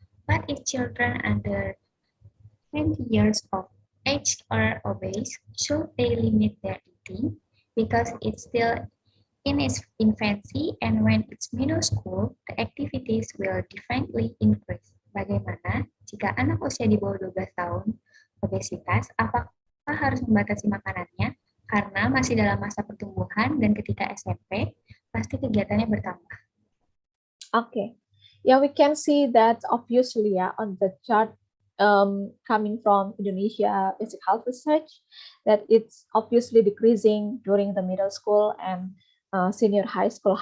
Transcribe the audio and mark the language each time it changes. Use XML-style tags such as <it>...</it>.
<en>What if children under 20 years of age are obese? Should they limit their eating? Because it's still in its infancy, and when it's middle school, the activities will definitely increase.</en> <id>Bagaimana jika anak usia di bawah 12 tahun obesitas, apakah harus membatasi makanannya karena masih dalam masa pertumbuhan dan ketika SMP pasti kegiatannya bertambah?</id> <en>Okay, yeah, we can see that obviously on the chart coming from Indonesia Basic Health Research, that it's obviously decreasing during the middle school and senior high school.</en>